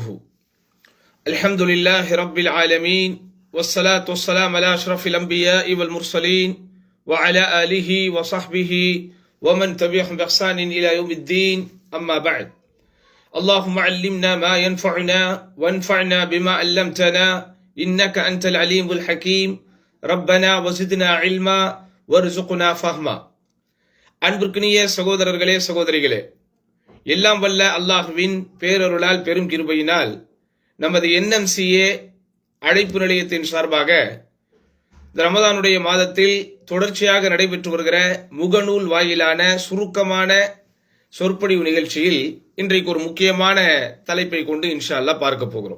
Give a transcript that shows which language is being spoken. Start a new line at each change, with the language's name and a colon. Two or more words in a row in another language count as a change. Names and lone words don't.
Arabic: الحمد لله رب العالمين والصلاة والسلام على أشرف الأنبياء والمرسلين وعلى آله وصحبه ومن تبعهم بإحسان إلى يوم الدين. أما بعد، اللهم علمنا ما ينفعنا وانفعنا بما علمتنا إنك أنت العليم الحكيم. ربنا وزدنا علما وارزقنا فهما.
Tamil: அன்பிற்கினிய சகோதரர்களே சகோதரிகளே, எல்லாம் வல்ல அல்லாஹ்வின் பேரருளால் பெரும் கிருபையினால் நமது NMCA அழைப்பு நிலையத்தின் சார்பாக இந்த ரமதானுடைய மாதத்தில் தொடர்ச்சியாக நடைபெற்று வருகிற முகநூல் வாயிலான சுருக்கமான சொற்பொழிவு நிகழ்ச்சியில் இன்றைக்கு ஒரு முக்கியமான தலைப்பை கொண்டு
Arabic: إن شاء الله
Tamil: பார்க்க போகிறோம்.